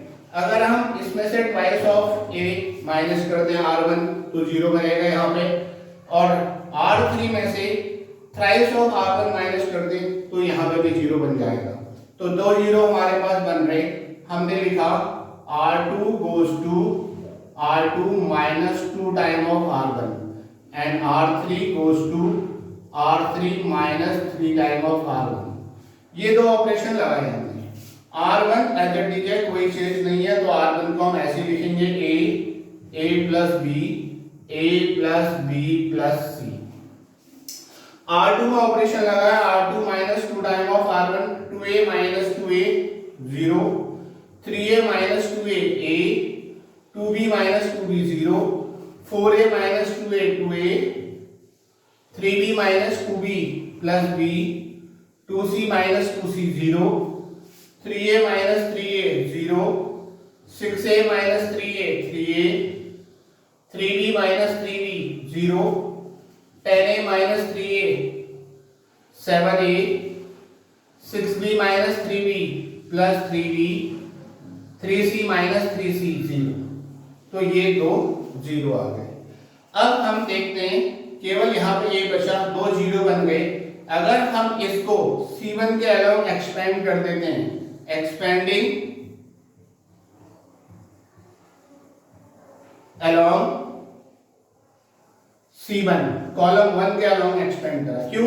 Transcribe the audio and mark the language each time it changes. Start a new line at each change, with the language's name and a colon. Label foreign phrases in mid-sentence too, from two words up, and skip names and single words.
Hindi: अगर हम इसमें से
English: twice of a minus
Hindi: कर दें r1 तो जीरो बनेगा यहाँ पे, और R3 में से
English: thrice of R1 minus
Hindi: कर दें तो यहाँ पे भी जीरो बन जाएगा। तो 2 जीरो हमारे पास बन रहे। हमने लिखा
English: R2 goes to R2 minus 2 time of R1 and R3 goes to R3 minus 3 time of R1।
Hindi: ये 2 ऑपरेशन लगाए हमने। R1
English: as it is
Hindi: है, कोई चेंज नहीं है, तो R1 को हम ऐसे लिखेंगे
English: A plus B, A plus B plus C।
Hindi: R2 में ऑपरेशन लगाया,
English: R2 minus 2 time of R1, 2A minus 2A 0, 3A minus 2A A, 2b minus 2b 0, 4a minus 2a 2a, 3b minus 2b plus b, 2c minus 2c 0, 3a minus 3a 0, 6a minus 3a 3a, 3b minus 3b 0, 10a minus 3a 7a, 6b minus 3b plus 3b, 3c minus 3c 0.
Hindi: तो ये दो जीरो आ गए। अब हम देखते हैं, केवल यहाँ पे ये बचा, दो जीरो बन गए। अगर हम इसको C1 के
English: along expand
Hindi: कर देते हैं,
English: expanding along C1,
Hindi: कॉलम 1 के
English: along expand
Hindi: करा, क्यों?